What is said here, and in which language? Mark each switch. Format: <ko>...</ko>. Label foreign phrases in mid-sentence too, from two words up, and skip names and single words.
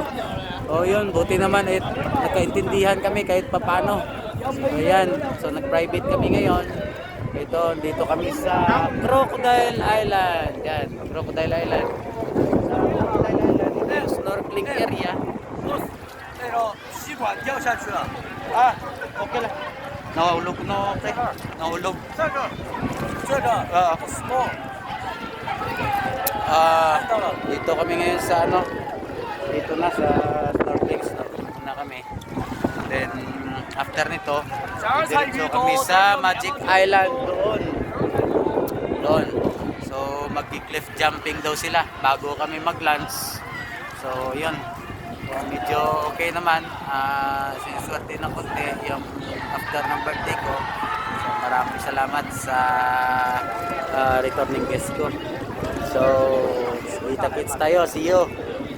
<tl>O yun, buti naman nagkaintindihan kami kahit papano. So yan, so nag-private kami ngayon. Ito, dito kami sa Crocodile Island. Yan, Crocodile Island. Sa Crocodile Island, ito yung snorkeling area.</tl> <zh>Pero 吸管掉下去了。</zh> <tl>Okay lang. Nahulog na, okay. Nahulog.</tl> <zh>这个 small。</zh> <tl>Dito kami ngayon sa dito na sa snorkeling na kami. Then after nito, diretso kami sa Magic Island doon. So magki-cliff jumping daw sila bago kami mag-lunch. So yun, so, medyo okay naman. Sinuswerte ng konti yung after ng birthday ko. So maraming salamat sa returning guest ko. So kita-kits tayo,</tl> <en>see you.</en>